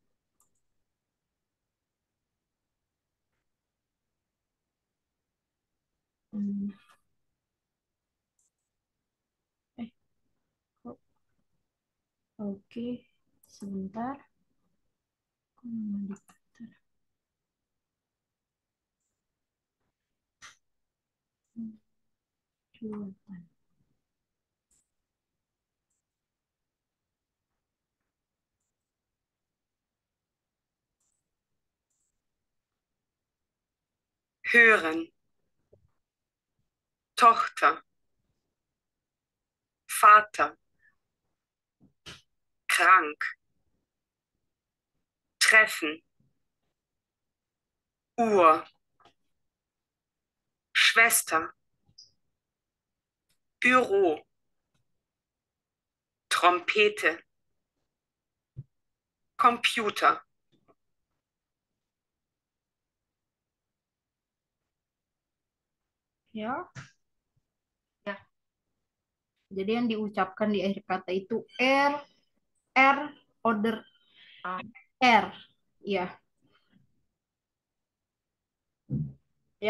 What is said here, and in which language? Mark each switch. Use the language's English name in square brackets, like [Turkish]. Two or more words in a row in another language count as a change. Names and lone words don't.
[Indonesian] Hmm, Eh, kok oke. Sebentar. Kok nggak diputar? Hmm, coba. [German] Hören. Tochter. Vater. Krank. Treffen. Uhr. Schwester. Büro. Trompete. Computer. [Indonesian] Ya, Ya. jadi yang diucapkan di akhir kata itu R, order Ah, R. Ya, ya.